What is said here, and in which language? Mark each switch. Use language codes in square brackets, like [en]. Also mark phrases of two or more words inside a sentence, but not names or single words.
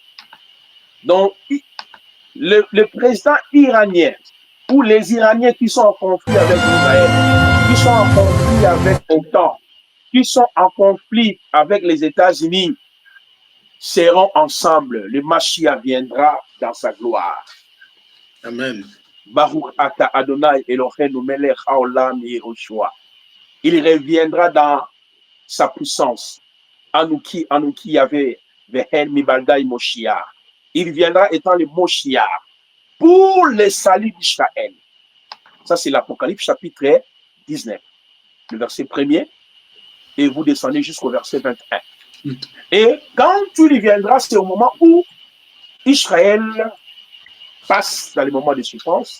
[fr] Donc, le président iranien ou les Iraniens qui sont en conflit avec Israël, qui sont en conflit avec l'OTAN, qui sont en conflit avec les États-Unis, seront ensemble. Le Mashiach viendra dans sa gloire. Amen. [he] ברוך אתה אדוני אלוהינו מלך העולם ישוע. [fr] Il reviendra dans sa puissance. [he] אנוכי יהוה ואין מבלעדי משיח. [fr] Il viendra étant le Moshiach pour le salut d'Israël. Ça, c'est l'Apocalypse chapitre 19, le verset 1er, et vous descendez jusqu'au verset 21. Et quand tu y viendras, c'est au moment où Israël passe dans les moments de souffrance.